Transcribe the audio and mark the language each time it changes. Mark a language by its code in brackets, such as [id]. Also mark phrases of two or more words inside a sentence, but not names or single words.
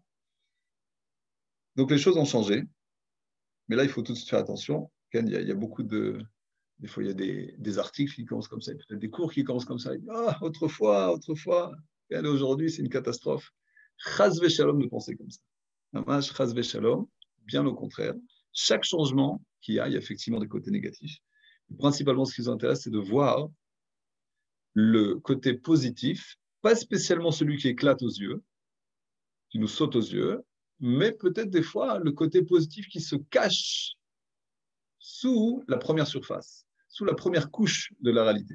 [fr] Donc les choses ont changé, mais là, il faut tout de suite faire attention. Il y a beaucoup des fois, il y a des articles qui commencent comme ça, peut-être des cours qui commencent comme ça. Ah, autrefois, et aujourd'hui, c'est une catastrophe. [he] חס ושלום [fr] de penser comme ça. [he] ממש חס ושלום, [fr] bien au contraire. Chaque changement qu'il y a effectivement des côtés négatifs. Principalement, ce qui nous intéresse, c'est de voir le côté positif, pas spécialement celui qui éclate aux yeux, qui nous saute aux yeux, mais peut-être des fois le côté positif qui se cache sous la première surface, sous la première couche de la réalité.